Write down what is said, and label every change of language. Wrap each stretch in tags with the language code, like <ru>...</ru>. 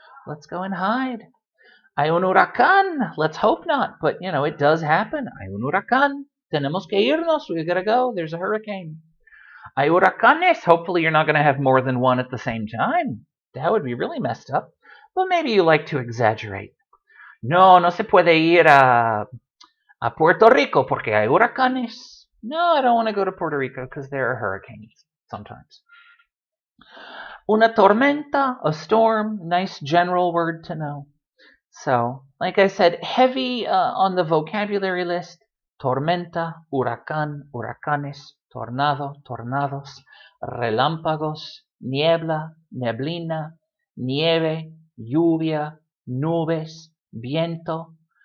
<en>Let's go and hide.</en> <es>Hay un huracán.</es> <en>Let's hope not. But, it does happen.</en> <es>Hay un huracán. Tenemos que irnos.</es> <en>We gotta go. There's a hurricane.</en> <es>Hay huracanes.</es> <en>Hopefully you're not going to have more than one at the same time. That would be really messed up. But maybe you like to exaggerate.</en> <es>No se puede ir a Puerto Rico porque hay huracanes.</es> <en>No, I don't want to go to Puerto Rico because there are hurricanes sometimes.</en> <es>Una tormenta,</es> <en>a storm, nice general word to know. So, like I said, heavy on the vocabulary list.</en> <es>Tormenta, huracán, huracanes, tornado, tornados, relámpagos, niebla, neblina, nieve, lluvia, nubes, viento.</es>